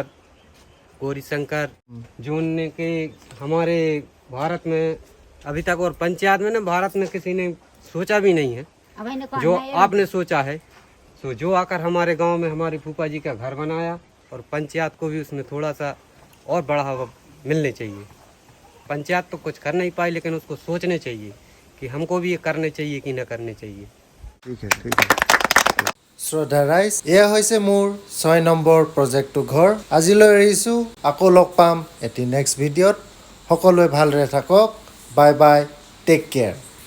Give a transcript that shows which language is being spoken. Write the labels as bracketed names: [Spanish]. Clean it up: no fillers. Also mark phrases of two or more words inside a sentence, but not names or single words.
[Hindi] गौरी शंकर जो उनने के हमारे भारत में अभी तक और पंचायत में ना भारत में किसी ने सोचा भी नहीं है जो आपने सोचा है तो जो आकर हमारे गांव में हमारे फूफा जी का घर बनाया और पंचायत को भी उसमें थोड़ा सा और बढ़ावा मिलने चाहिए पंचायत तो कुछ कर नहीं पाई लेकिन उसको सोचने चाहिए कि हमको भी ये करने चाहिए कि न करने चाहिए [Assamese] ঠিক আছে শ্ৰদ্ধা ৰাইজ এয়া হৈছে মোৰ 6 নম্বৰ প্ৰজেক্টটো ঘৰ আজিলৈ এৰিছো আকৌ লগ পাম এটি [English] next videoত [Assamese] সকলোৱে ভালৰে থাকক [English] bye bye take care